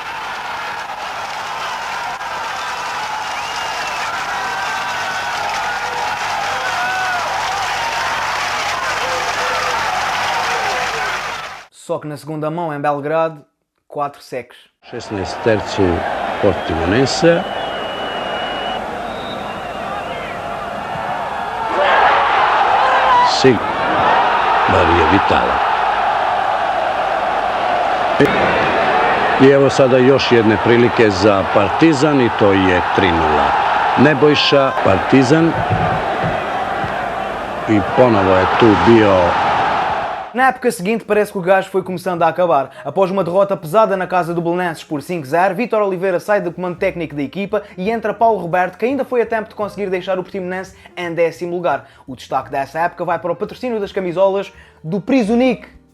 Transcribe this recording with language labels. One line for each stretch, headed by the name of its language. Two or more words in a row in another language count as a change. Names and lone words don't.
Portuguese: Só que na segunda mão, em Belgrado, 4 secos. 16 terço Portimonense. Sim. Marija Vitala.
Serbian: I evo sada još jedne prilike za Partizan i to je 3:0. Nebojša, Partizan i ponovo je tu bio.
Portuguese: Na época seguinte parece que o gás foi começando a acabar. Após uma derrota pesada na casa do Belenenses por 5-0, Vítor Oliveira sai do comando técnico da equipa e entra Paulo Roberto, que ainda foi a tempo de conseguir deixar o Portimonense em 10º lugar. O destaque dessa época vai para o patrocínio das camisolas do Prisonic.